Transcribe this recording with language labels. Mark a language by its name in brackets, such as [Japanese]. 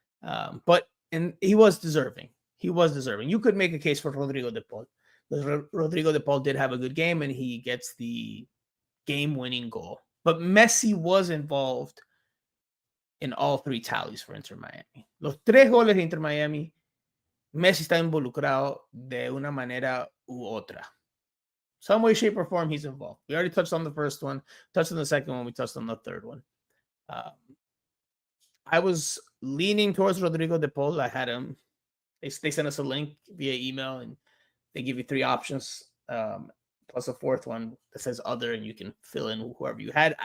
[English] But he was deserving. He was deserving. You could make a case for Rodrigo de Paul. Rodrigo de Paul did have a good game, and he gets the game-winning goal. But Messi was involved in all three tallies for Inter Miami. [Spanish] Los tres goles de Inter Miami, Messi está involucrado de una manera u otra. [English] Some way, shape, or form, he's involved. We already touched on the first one, touched on the second one, we touched on the third one. I was leaning towards Rodrigo de Paul. I had him. They sent us a link via email, and they give you three options, plus a fourth one that says other, and you can fill in whoever you had.